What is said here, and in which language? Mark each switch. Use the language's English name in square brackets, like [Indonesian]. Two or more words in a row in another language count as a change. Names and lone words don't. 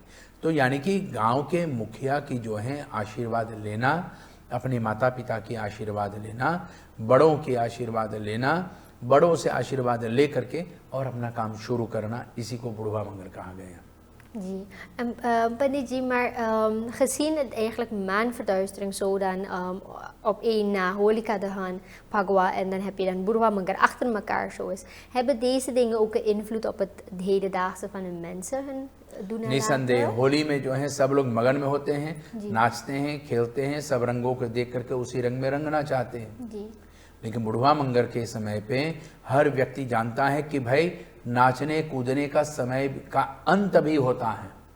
[Hindi] तो यानी कि गांव के मुखिया की जो है आशीर्वाद लेना, अपने माता पिता की आशीर्वाद लेना, बड़ों के आशीर्वाद लेना, बड़ों से आशीर्वाद ले करके और अपना काम शुरू करना, इसी को बुढ़वा मंगल कहा गया। जी, Pandit जी, [Dutch] maar gezien het eigenlijk maanverduistering zo dan op één na Holika de Han, Phagwa en dan heb je dan Burwa Mangar achter elkaar zo is, hebben deze dingen ook een invloed op het hedendaagse van de mensen hun doen en [Hindi] निसंदेह [Dutch] laten? [Hindi] होली में जो है सब लोग मगन में होते हैं, नाचते हैं, खेलते हैं, सब रंगों को देख करके उसी रंग में रंगना चाहते हैं। जी, लेकिन बुढ़वा मंगर के समय पे हर व्यक्ति जानता है कि भाई नाचने कूदने का समय का अंत भी होता है।